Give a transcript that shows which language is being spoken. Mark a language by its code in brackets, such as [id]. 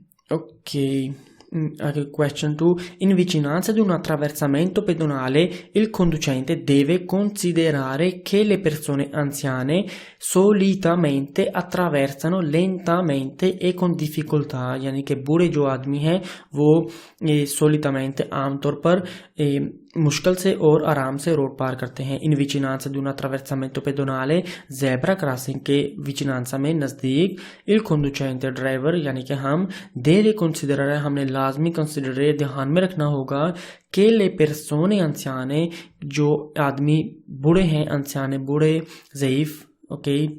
[hi] Okay, [en] question 2. [it] In vicinanza di un attraversamento pedonale, il conducente deve considerare che le persone anziane solitamente attraversano lentamente e con difficoltà, [hi] यानी कि बूढ़े जो आदमी हैं वो solitamente आमतौर पर मुश्किल से और आराम से रोड पार करते हैं। इन विचिनांसा [it] di un attraversamento pedonale, [hi] zebra crossing के विचिनांसा में नज़दीक, [it] il conducente [hi] ड्राइवर यानी कि हम [it] deve considerare, [hi] हमने लाजमी कंसिडरेट ध्यान में रखना होगा कि ले [it] persone anziane, [hi] जो आदमी बूढ़े हैं, [it] anziane [hi] बूढ़े, ज़ईफ, ओके,